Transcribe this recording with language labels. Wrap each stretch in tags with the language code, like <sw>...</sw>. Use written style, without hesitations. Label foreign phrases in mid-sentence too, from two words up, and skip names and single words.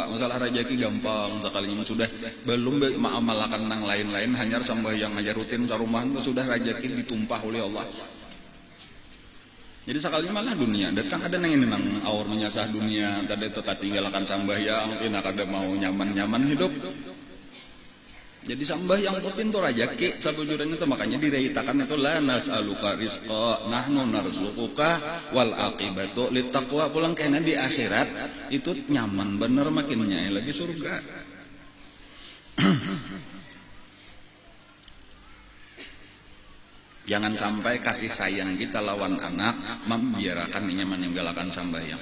<bjn>Masalah rezeki gampang sekalinya sudah belum mengamalkan nang lain-lain hanya sembahyang aja rutin sarumahan sudah rezeki ditumpah oleh Allah. Jadi sekali malah dunia datang ada nang ini nang awar menyasah dunia tadi itu tinggalkan sembahyang enak ada mau nyaman-nyaman hidup. Jadi sembahyang itu pintu rezeki sabujurnya itu makanya direitakan itu</bjn> <ar>لا نسألك رزقا نحن نرزقك والعاقبة للتقوى.</ar> <bjn>Pulang kena di akhirat itu nyaman bener makinnya lagi surga. Jangan sampai kasih sayang kita lawan anak membiarkan dia meninggalkan sembahyang.</bjn>